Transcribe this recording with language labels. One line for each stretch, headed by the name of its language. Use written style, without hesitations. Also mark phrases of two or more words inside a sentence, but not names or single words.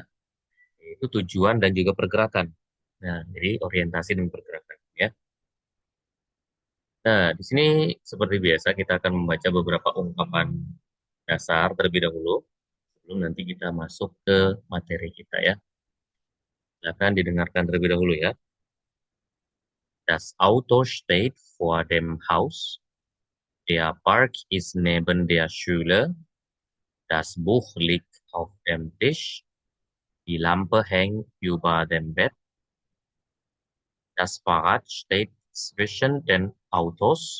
Indonesian: Itu tujuan dan juga pergerakan. Nah, jadi orientasi dan pergerakan ya. Nah, di sini seperti biasa kita akan membaca beberapa ungkapan dasar terlebih dahulu sebelum nanti kita masuk ke materi kita ya. Silakan didengarkan terlebih dahulu ya.
German: Das Auto steht vor dem Haus. Der Park ist neben der Schule. Das Buch liegt auf dem Tisch. Die Lampe hängt über dem Bett. Das Fahrrad steht zwischen den Autos.